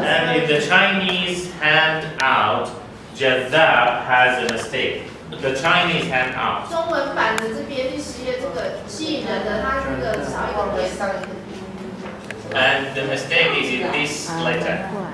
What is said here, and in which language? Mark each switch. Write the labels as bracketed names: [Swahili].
[English] And in the Chinese handout, jazab has a mistake. The Chinese handout. [Chinese] 中文版的这边第10页这个吸引人的，它这个少一个点。 [English] And the mistake is in this letter.